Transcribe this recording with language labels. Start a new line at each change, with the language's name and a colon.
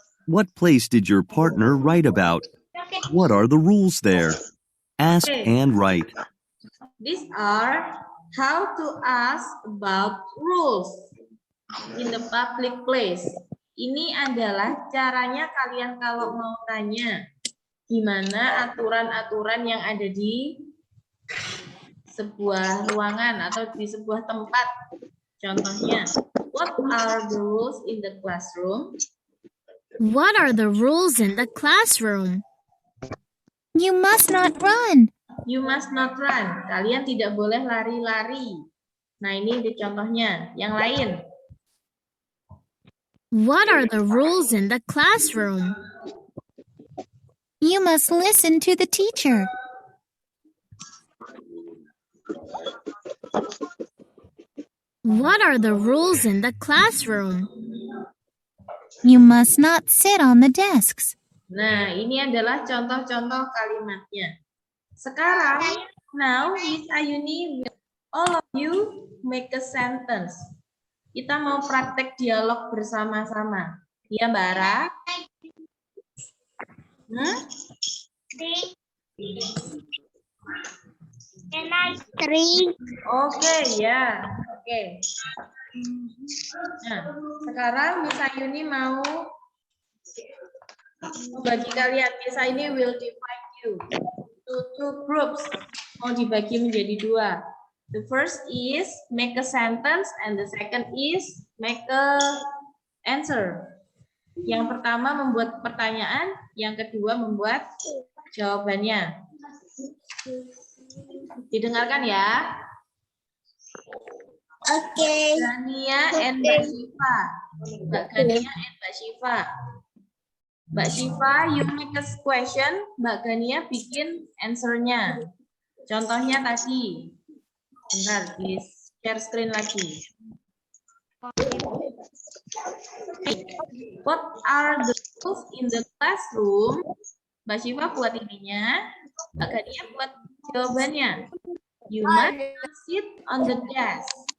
English: What place did your partner write about? What are the rules there? Ask and write. These are how to ask about rules in the public place.
Indonesian: Ini adalah caranya kalian kalau mau tanya gimana aturan-aturan yang ada di sebuah ruangan atau di sebuah tempat Contohnya,
English: what are the rules in the classroom? What are the rules in the classroom? You must not run. You must not run.
Indonesian: Kalian tidak boleh lari-lari. Nah, ini di contohnya. Yang lain.
English: What are the rules in the classroom? You must listen to the teacher. What are the rules in the classroom? You must not sit on the desks.
Indonesian: Nah, ini adalah contoh-contoh kalimatnya. Sekarang,
English: now Miss Ayuni will all of you make a sentence.
Indonesian: Kita mau praktek dialog bersama-sama. Ya, Mbak Ara?
English: Can I drink?
Indonesian: Oke, ya. Oke. Nah, sekarang Miss Ayuni mau bagi kalian.
English: Miss Ayuni will divide you to two groups.
Indonesian: Mau dibagi menjadi dua.
English: The first is make a sentence and the second is make a answer.
Indonesian: Yang pertama membuat pertanyaan, yang kedua membuat jawabannya. Didengarkan ya.
English: Okay. Gania and Mbak Syifa. Mbak Gania and Mbak Syifa. Mbak Syifa, you make a question. Mbak Gania bikin answer-nya.
Indonesian: Contohnya tadi. Bentar, di share screen lagi.
English: What are the rules in the classroom?
Indonesian: Mbak Syifa buat ininya. Mbak Gania buat jawabannya.
English: You must not sit on the desk.